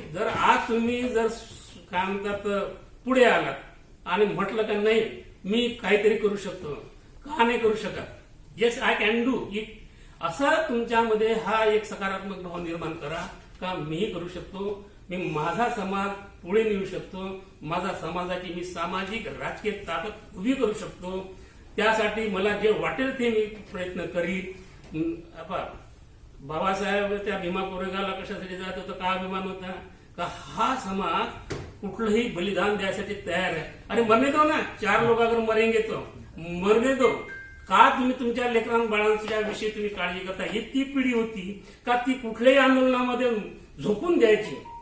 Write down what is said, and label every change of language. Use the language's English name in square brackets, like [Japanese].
[Marathi] जर आज तुम्ही जर काय म्हणतात पुढे आलात आणि म्हटलं का नाही मी काहीतरी करू शकतो, का नाही करू शकत, [English] yes I can do it, [Marathi] असं तुमच्यामध्ये हा एक सकारात्मक भाव निर्माण करा का मी करू शकतो, मी माझा समाज पुढे नेऊ शकतो, माझा समाजाची मी सामाजिक राजकीय ताकद उभी करू शकतो. त्यासाठी मला जे वाटेल ते मी प्रयत्न करीन. बाबासाहेब त्या भीमा कोरेगावला कशासाठी जात होतं, का अभिमान होता का हा समाज कुठलंही बलिदान द्यायसाठी तयार आहे. [Hindi] अरे मरने दो ना, 4 लोग अगर मरेंगे तो मरने दो. [Marathi] का तुम्ही तुमच्या लेकरां बाळांच्या विषयी तुम्ही काळजी करता? ही ती पिढी होती का ती कुठल्याही आंदोलनामध्ये झोकून द्यायची.